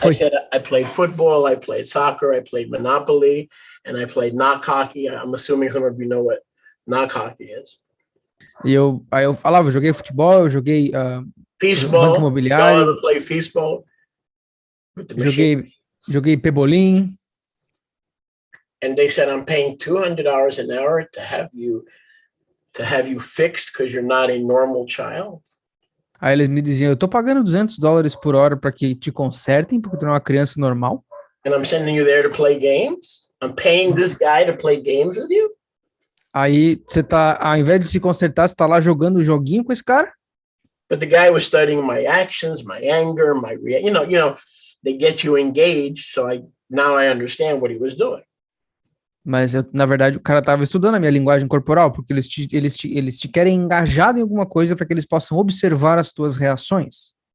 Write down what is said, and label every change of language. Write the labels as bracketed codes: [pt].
[en] I [pt] foi? [en] said, I played football, I played soccer, I played Monopoly, and I played knock hockey. I'm assuming some of you know what knock hockey is. [pt] Aí eu falava, eu joguei futebol, eu joguei [en] Feastball. [pt] banco imobiliário, [en] Y'all ever play feastball? With the machine? [pt] joguei pebolim. [en] And they said, I'm paying $200 an hour to have you fixed because you're not a normal child. [pt] Aí eles me diziam, eu tô pagando $200 por hora para que te consertem, porque tu não é uma criança normal. [en] And I'm sending you there to play games. I'm paying this guy to play games with you. [pt] Aí você tá, ao invés de se consertar, você tá lá jogando o joguinho com esse cara. [en] But the guy was studying my actions, my anger, you know, they get you engaged. So now I understand what he was doing. [pt] Mas, na verdade, o cara tava estudando a minha linguagem corporal, porque eles te querem engajado em alguma coisa para que eles possam observar as tuas reações.